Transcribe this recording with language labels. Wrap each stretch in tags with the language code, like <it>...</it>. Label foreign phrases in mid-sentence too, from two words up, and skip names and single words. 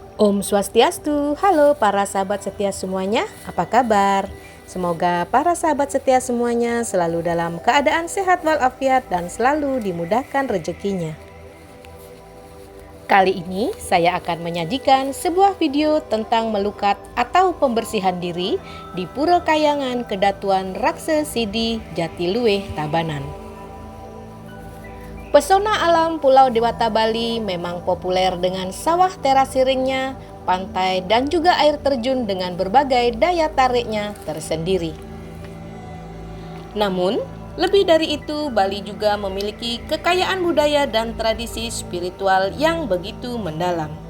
<ban>Om Swastiastu,</ban> <id>halo para sahabat setia semuanya, apa kabar? Semoga para sahabat setia semuanya selalu dalam keadaan sehat walafiat dan selalu dimudahkan rezekinya. Kali ini saya akan menyajikan sebuah video tentang melukat atau pembersihan diri di Pura Kayangan Kedatuan Rakse Sidi Jatiluwih Tabanan. Pesona alam Pulau Dewata Bali memang populer dengan sawah terasiringnya, pantai dan juga air terjun dengan berbagai daya tariknya tersendiri. Namun, lebih dari itu, Bali juga memiliki kekayaan budaya dan tradisi spiritual yang begitu mendalam.</id>